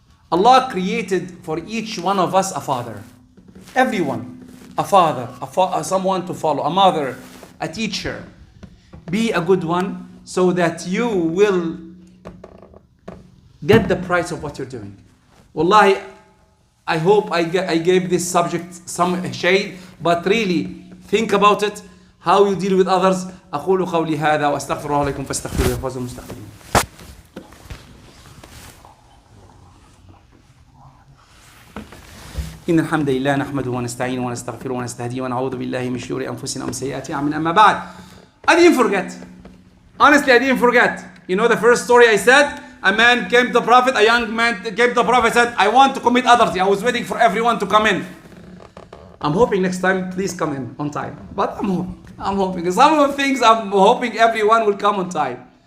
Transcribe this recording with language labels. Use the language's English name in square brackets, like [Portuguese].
[English] Allah created for each one of us a father. Everyone, a father, someone to follow, a mother, a teacher. Be a good one so that you will get the price of what you're doing. Wallahi, I hope I gave this subject some shade, but really think about it, how you deal with others. [Arabic] أقول قولي هذا وأستغفر الله لكم فاستغفروه يا فوز المستغفرين. إن الحمد لله نحمده ونستعينه ونستغفره ونستهديه ونعوذ بالله من شرور أنفسنا ومن سيئات أعمالنا. أما بعد, [English] I didn't forget. Honestly, I didn't forget. You know the first story I said? A man came to the Prophet, a young man came to the Prophet and said, I want to commit adultery. I was waiting for everyone to come in. I'm hoping next time, please come in on time. But I'm hoping. Some of the things I'm hoping everyone will come on time.